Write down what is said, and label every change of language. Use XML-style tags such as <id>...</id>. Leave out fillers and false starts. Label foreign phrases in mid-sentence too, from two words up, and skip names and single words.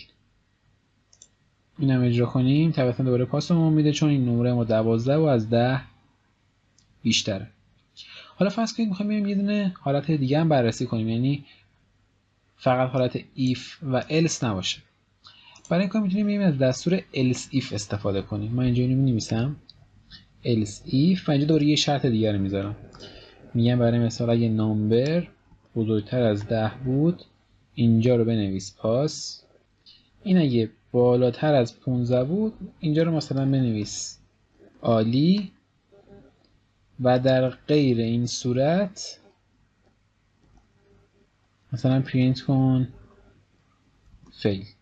<fa>اینم اجرا کنیم طبعا دوباره پاس ما میده چون این نمره ما 12 و از 10 بیشتره. حالا فرض کنید می‌خوایم یه دونه حالت دیگه هم بررسی کنیم، یعنی فقط حالت if و else نباشه. برای این کار میتونیم از دستور</fa> <en>else if</en> <fa>استفاده کنیم. من اینجا اینو می‌نویسم</fa> <en>else if</en> <fa>و اینجا دوباره یه شرط دیگه رو میذارم. میگم برای مثال اگه نامبر بزرگتر از 10 بود اینجا رو بنویس پاس. این اگه بالاتر از 15 بود اینجا رو مثلا بنویس عالی و در غیر این صورت مثلا پرینت کن فیل.</fa>